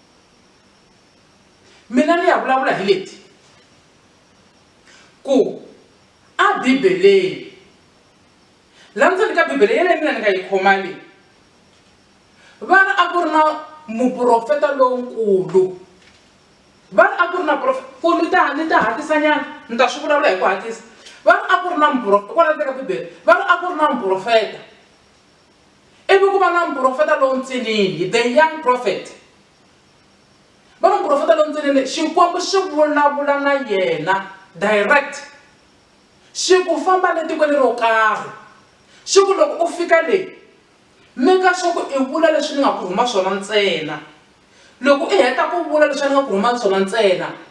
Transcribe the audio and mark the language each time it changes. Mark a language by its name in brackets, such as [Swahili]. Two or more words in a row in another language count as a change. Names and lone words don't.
[Tsonga] mina ni ya vulavula hi leti ku a bibeleni laha ndzeni ka bibele yeleyi mina ni nga yi khoma leyi va ri a ku ri na muprofeta lonkulu va ri a ku ri na ku ni ta hatisanyana ni ta swi vulavula hi ku hatlisa va ri a ku ri na muprofeta kwala ndzeni ka bibele va ri a ku ri na muprofeta ivi ku va na muprofeta lowu ntsinini [English] the young prophet [Tsonga] va na muprofeta lowu ntsinini xikwembu xi vulavula na yena direct xi ku famba le tikweni ro karhi xi ku loko u fika leyi meka swa ku i vula leswi ni nga ku rhuma swona ntsena loko i heta ku vula leswi ni nga ku rhuma swona ntsena